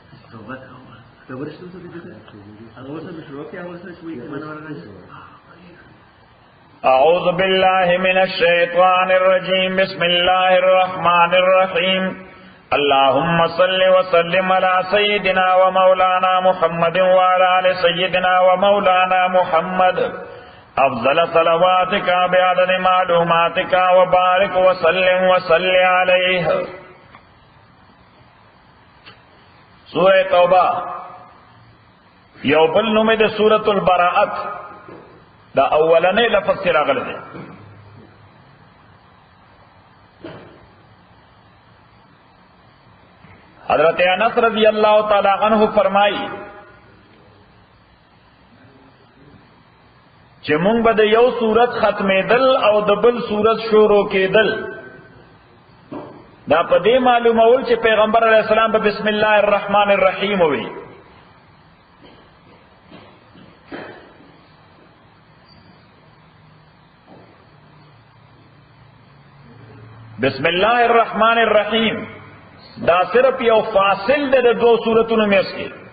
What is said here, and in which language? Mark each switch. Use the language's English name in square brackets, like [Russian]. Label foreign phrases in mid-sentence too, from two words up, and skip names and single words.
[Arabic] أعوذ بالله من الشيطان الرجيم بسم الله الرحمن الرحيم اللهم صل وسلم على سيدنا ومولانا محمد وعلى آل سيدنا ومولانا محمد أفضل صلواتك بعدد معلوماتك وبارك وسلم وصل عليه. [Pashto] سورة توبہ یو بل نوم د سورۃ البراءت دا اولنې لفظ کې راغلی دی. حضرت انس [Arabic] رضی اللہ تعالی عنہ [Pashto] فرمائی چې مونږ به د یو سورت ختمېدل او د بل سورت شروع کېدل دا په دې معلومول چې پیغمبر [Arabic] علیه السلام [Pashto] به [Arabic] بسم الله الرحمن الرحیم [Pashto] وي. [Arabic] بسم الله الرحمن الرحیم [Pashto] دا صرف یو فاصل ده د دو سورتونو میس کې.